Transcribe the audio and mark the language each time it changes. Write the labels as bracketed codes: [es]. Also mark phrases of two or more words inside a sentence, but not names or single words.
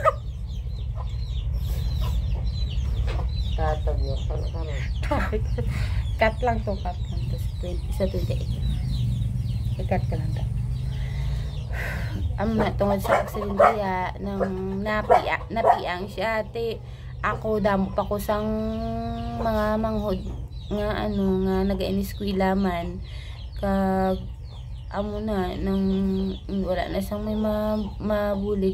[hil] Tatag yun. cut lang to sa 28 cut ka lang to amo na tungod sa aksidente ya nang napiang siya te ako damo pa ko sang mga manghod nga ano nga naga-iniskwela man kag amo na nang wala na sang may mabulig